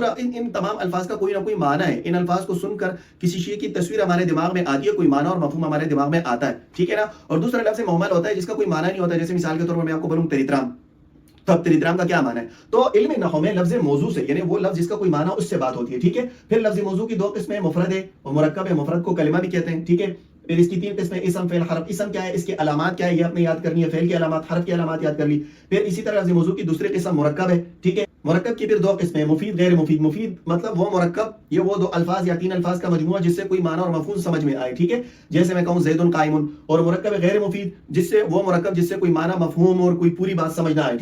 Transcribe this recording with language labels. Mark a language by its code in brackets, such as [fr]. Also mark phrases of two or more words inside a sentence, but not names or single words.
[ur] ان تمام الفاظ کا کوئی نہ کوئی معنی ہے. ان الفاظ کو سن کر کسی شے کی تصویر ہمارے دماغ میں آتی ہے، کوئی معنی اور مفہوم ہمارے دماغ میں آتا ہے. ٹھیک ہے نا. اور دوسرا لفظ مہمل ہوتا ہے جس کا کوئی معنی نہیں ہوتا. جیسے مثال کے طور پر میں آپ کو بولوں تریترام، تو اب تریترام کا کیا معنی ہے؟ تو علم نحو میں لفظ موضوع سے، یعنی وہ لفظ جس کا کوئی معنی اس سے بات ہوتی ہے. ٹھیک ہے، پھر لفظ موضوع کی 2 قسمیں، مفرد ہے اور مرکب ہے. مفرد کو کلمہ بھی کہتے ہیں. ٹھیک ہے، پھر اس کی 3 قسمیں، اسم، فعل، حرف. اسم کیا ہے؟ اس کی علامات کیا ہے؟ یہ آپ نے یاد کرنی ہے. فعل کی علامات، حرف کی علامات یاد کر لی. پھر اسی طرح لفظ موضوع کی دوسری قسم مرکب ہے. ٹھیک ہے، مرکب کی پھر 2 قسمیں، مفید، غیر مفید. مفید مطلب وہ مرکب، یہ وہ 2 الفاظ یا 3 الفاظ کا مجموعہ جس سے کوئی معنی اور مفہوم سمجھ میں آئے. ٹھیک ہے، جیسے میں کہوں [ar] زید قائم. [ur] اور مرکب غیر مفید، جس سے وہ مرکب جس سے کوئی معنی، مفہوم اور کوئی پوری بات سمجھ نہ آئے.